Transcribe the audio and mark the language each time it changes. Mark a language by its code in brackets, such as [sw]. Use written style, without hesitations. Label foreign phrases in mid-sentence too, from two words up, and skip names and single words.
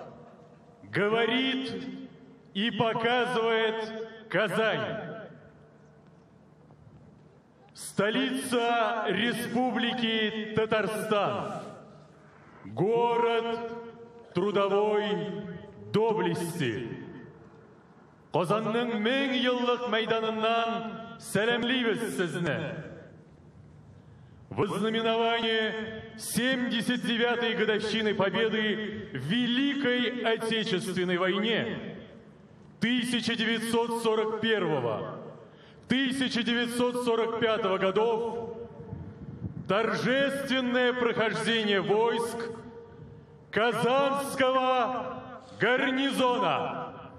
[ru] Говорит и показывает Казань. Столица Республики Татарстан. Город трудовой доблести. [tt] Казанның 1000 еллык мәйданыннан сәламлибез сезне. [ru] в ознаменование 79-й годовщины Победы в Великой Отечественной войне 1941-1945 годов, торжественное прохождение войск Казанского гарнизона.